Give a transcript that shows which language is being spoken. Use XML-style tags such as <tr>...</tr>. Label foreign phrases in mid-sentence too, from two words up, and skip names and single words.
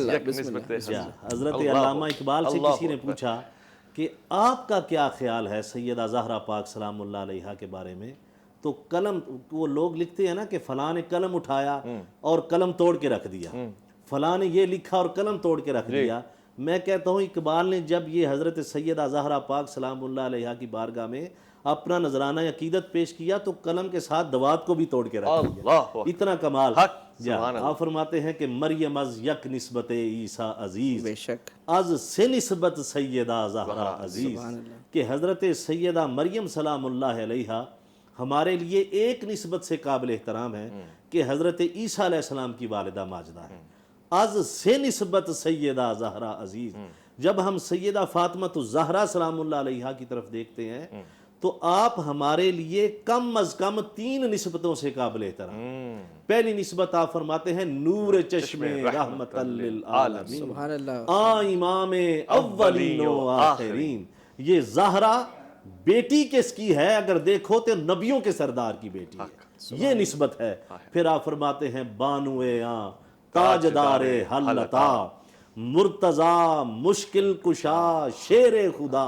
<ur>حضرت علامہ اقبال سے کسی نے پوچھا کہ آپ کا کیا خیال ہے سیدہ زہرا پاک</ur> <ar>سلام اللہ علیہا</ar> <ur>کے بارے میں، تو قلم، وہ لوگ لکھتے ہیں نا کہ فلاں نے قلم اٹھایا اور قلم توڑ کے رکھ دیا، فلاں نے یہ لکھا اور قلم توڑ کے رکھ دیا. میں کہتا ہوں اقبال نے جب یہ حضرت سیدہ زہرا پاک</ur> <ar>سلام اللہ علیہا</ar> <ur>کی بارگاہ میں اپنا نذرانہ عقیدت پیش کیا تو قلم کے ساتھ دوات کو بھی توڑ کے رکھ دیا. اتنا کمال. آپ فرماتے ہیں کہ</ur> <fa>مریم از یک نسبت عیسیٰ عزیز،</fa> <ur>بے شک</ur> <fa>از سے نسبت سیدہ زہرا عزیز،</fa> <ur>کہ حضرت سیدہ مریم</ur> <ar>سلام اللہ علیہا</ar> <ur>ہمارے لیے ایک نسبت سے قابل احترام ہے کہ حضرت عیسیٰ</ur> <ar>علیہ السلام</ar> <ur>کی والدہ ماجدہ ہے.</ur> <fa>از سے نسبت سیدہ زہرا عزیز.</fa> <ur>جب ہم سیدہ فاطمہ الزہرا</ur> <ar>سلام اللہ علیہا</ar> <ur>کی طرف دیکھتے ہیں تو آپ ہمارے لیے کم از کم 3 نسبتوں سے قابل احترام. پہلی نسبت آپ فرماتے ہیں</ur> <fa>نور چشم رحمت للعالمین،</fa> <ar>سبحان اللہ،</ar> <fa>امام اولین و آخرین.</fa> <ur>یہ زہرا بیٹی کس کی ہے؟ اگر دیکھو تو نبیوں کے سردار کی بیٹی ہے، یہ نسبت ہے. پھر آپ فرماتے ہیں</ur> <fa>بانو تاجدار حلتا، مرتضی مشکل کشا شیر خدا.</fa>